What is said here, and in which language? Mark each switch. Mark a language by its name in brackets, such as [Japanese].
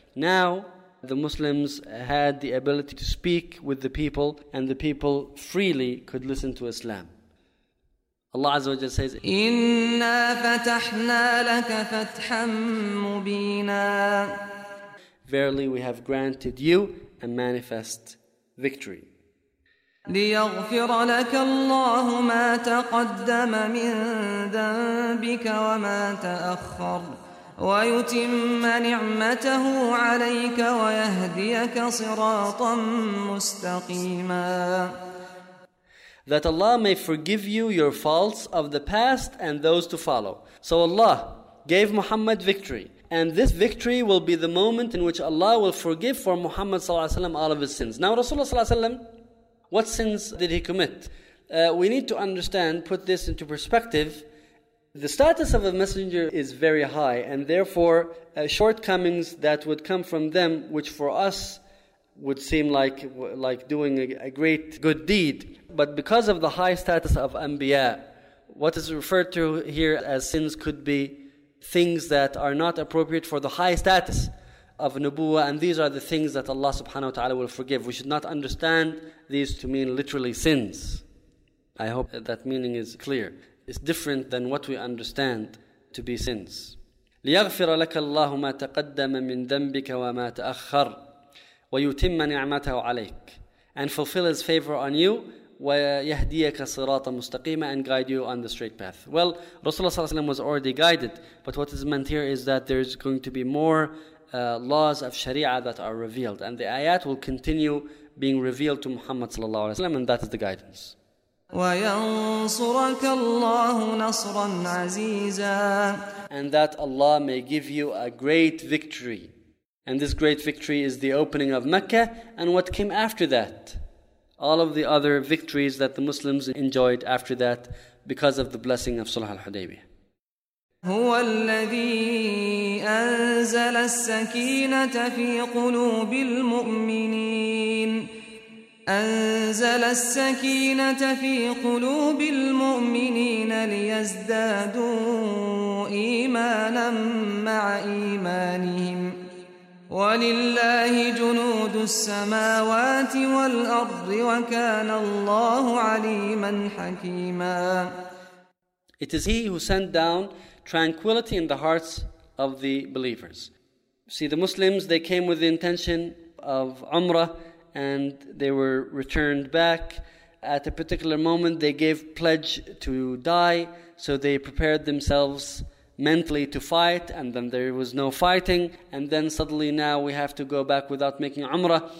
[English] Now, the Muslims had the ability to speak with the people, and the people freely could listen to Islam. Allah Azza wa Jalla says, [Arabic] "Inna fatahna laka fatham mubina." [English] Verily, we have granted you a manifest victory. [Arabic] ليغفر لك الله ما تقدم من ذنبك وما تأخر ويتم نعمته عليك ويهديك صراطا مستقيما. [English] That Allah may forgive you your faults of the past and those to follow. So Allah gave Muhammad victory, and this victory will be the moment in which Allah will forgive for Muhammad sallallahu alaihi wasallam all of his sins. Now Rasulullah sallallahu alaihi wasallam, what sins did he commit? We need to understand, put this into perspective. The status of a messenger is very high, and therefore shortcomings that would come from them, which for us would seem like doing a great good deed, but because of the high status of Anbiya, what is referred to here as sins could be things that are not appropriate for the high status of Nubuwa, and these are the things that Allah subhanahu wa ta'ala will forgive. We should not understand these to mean literally sins. I hope that meaning is clear. It's different than what we understand to be sins. [Arabic] لِيَغْفِرَ لَكَ اللَّهُ مَا تَقَدَّمَ مِنْ ذَنْبِكَ وَمَا تَأَخَّرَ وَيُتِمَّ نِعْمَتَهُ عَلَيْكَ, [English] and fulfill his favor on you, [Arabic] وَيَهْدِيَكَ صِرَاطًا مُسْتَقِيمًا, [English] and guide you on the straight path. Well, Rasulullah ﷺ was already guided, but what is meant here is that there is going to be more laws of Sharia that are revealed, and the ayat will continue being revealed to Muhammad ﷺ, and that is the guidance. [Arabic] وينصرك الله نصرا عزيزا, [English] and that Allah may give you a great victory, and this great victory is the opening of Mecca and what came after that, all of the other victories that the Muslims enjoyed after that because of the blessing of Sulh al-Hudaybiyah. [Arabic] هو الذي أنزل السكينة في قلوب المؤمنين أنزل السكينة في قلوب المؤمنين ليزدادوا إيمانا مع إيمانهم ولله جنود السماوات والأرض وكان الله عليما حكيما. [English] It is he who sent down tranquility in the hearts of the believers. See, the Muslims, they came with the intention of Umrah, and they were returned back. At a particular moment, they gave pledge to die, so they prepared themselves mentally to fight, and then there was no fighting, and then suddenly now we have to go back without making Umrah.